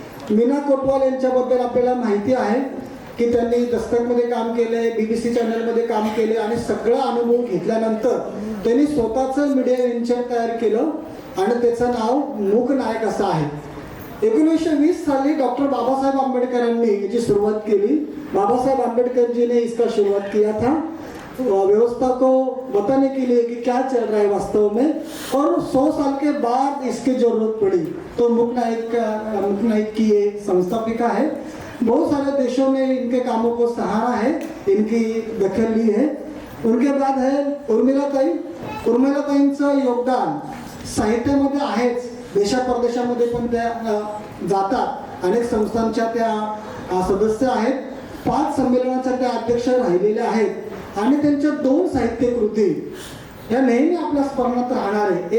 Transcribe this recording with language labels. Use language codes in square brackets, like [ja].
[mr] मीना कोटवाल यांच्याबद्दल आपल्याला माहिती आहे की त्यांनी दस्तकमध्ये काम केले, BBC चॅनलमध्ये काम केले आणि सगळा अनुभव घेतल्यानंतर त्यांनी स्वतःचं मीडिया व्हेंचर तयार केलं आणि त्याचं नाव मूक नायक असं आहे. 1920 साली डॉक्टर बाबासाहेब आंबेडकरांनी याची सुरुवात केली. [hi] बाबासाहेब आंबेडकर जी ने इसका शुरुआत किया था व्यवस्था को बताने के लिए कि क्या चल रहा है वास्तव में, और 100 साल के बाद इसकी जरूरत पड़ी तो मूक नायक की ये संस्थापिका है. बहुत सारे देशों ने इनके कामों को सहारा है, इनकी दखल ली है. उनके बाद है उर्मिलाताई. [mr] उर्मिलाताईंचं योगदान साहित्यामध्ये आहेच, देशा परदेशामध्ये पण त्या जातात. अनेक संस्थांच्या त्या सदस्य आहेत. 5 संमेलनाच्या त्या अध्यक्ष राहिलेल्या आहेत आणि त्यांच्या 2 साहित्य कृती या नेहमी आपल्या स्मरणात राहणार आहे.